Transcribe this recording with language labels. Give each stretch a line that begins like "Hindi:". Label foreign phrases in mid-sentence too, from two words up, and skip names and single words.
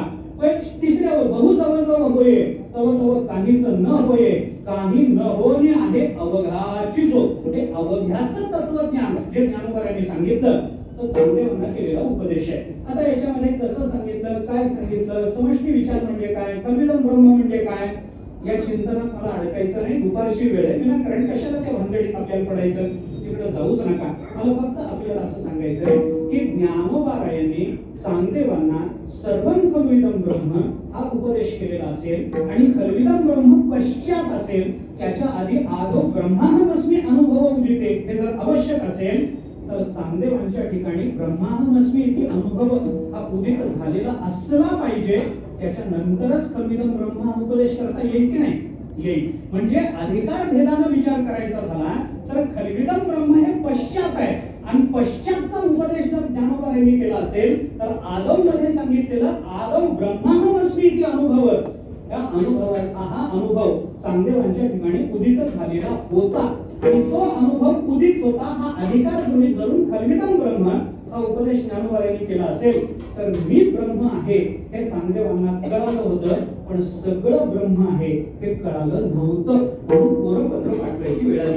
Marathi: तिसऱ्यावर बहु जवळ होये तव तव काहीच न होये काही न होणे आहे अवघाची जो हे अवघ्याचं तत्वज्ञान जे ज्ञानोबारायांनी सांगितलं तो चांगदेवांना केलेला उपदेश आहे. आता याच्यामध्ये कसं सांगितलं, काय सांगितलं, समष्टी विचार म्हणजे काय,
Sanskrit: कल्विदम ब्रह्म
Marathi: म्हणजे काय या चिंतनात मला अडकायचं नाही. दुपारची वेळ आहे कारण कशाला त्या भानगडीत आपल्याला पडायचं, तिकडे जाऊच नका. मला फक्त आपल्याला असं सांगायचंय की ज्ञानोबारायांनी चांगदेवांना
Sanskrit: सर्वं खल्विदम ब्रह्म
Marathi: हा उपदेश केलेला असेल आणि
Sanskrit: खल्विदम ब्रह्म
Marathi: पश्चात असेल त्याच्या आधी
Sanskrit: आदो ब्रह्माहमस्मी अनुभव उदिते
Marathi: हे जर आवश्यक असेल तर चांगदेवांच्या ठिकाणी
Sanskrit: ब्रह्माहमस्मी इति अनुभव
Marathi: हा उदित झालेला असला पाहिजे. त्याच्या नंतरच
Sanskrit: खल्विदम ब्रह्म
Marathi: उपदेश करता येईल की नाही, येईल. म्हणजे अधिकार भेदाने विचार करायचा झाला तर
Sanskrit: खल्विदम ब्रह्म
Marathi: हे पश्चात आहे आणि पश्चातचा उपदेश जर ज्ञानोबारायांनी केला असेल तर आदव मध्ये सांगितलेलं
Sanskrit: आदव ब्रह्माहमस्मी इति अनुभव
Marathi: या अनुभवाचा हा अनुभव चांगदेवांच्या ठिकाणी उदित झालेला होता आणि तो अनुभव उदित होता हा अधिकार गृहीत धरून
Sanskrit: खल्विदम ब्रह्म
Marathi: हा उपदेश ज्ञानोबारायांनी केला असेल तर मी ब्रह्म आहे हे चांगदेवांना कळालं होतं पण सगळं ब्रह्म आहे हे कळालं नव्हतं म्हणून कोरपत्र पाठवायची वेळ आली.